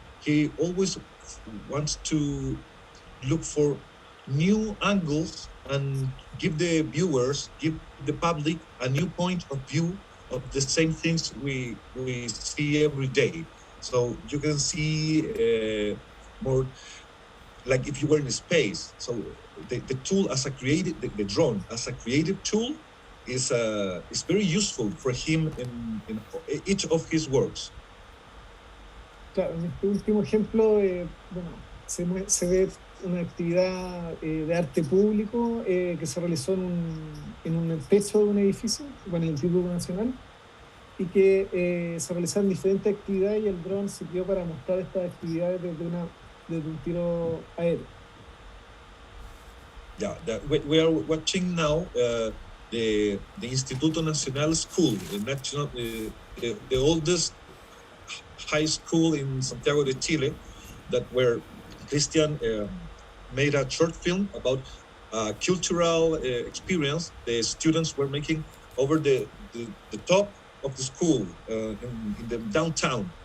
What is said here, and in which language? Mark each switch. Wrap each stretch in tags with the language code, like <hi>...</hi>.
<en>He always wants to look for new angles and give the viewers, give the public a new point of view of the same things we see every day. So you can see more like if you were in space. So the tool as a creative, the drone as a creative tool is very useful for him in each of his works.</en> <es>Claro, en este último ejemplo, bueno, se ve una actividad de arte público que se realizó en un techo de un edificio, bueno, el Instituto Nacional, y que se realizaron diferentes actividades, y el dron sirvió para mostrar estas actividades desde un tiro aéreo.</es> <en>Yeah, we are watching now the Instituto Nacional School, the oldest high school in Santiago de Chile, that where Christian made a short film about cultural experience the students were making over the top of the school in the downtown.</en>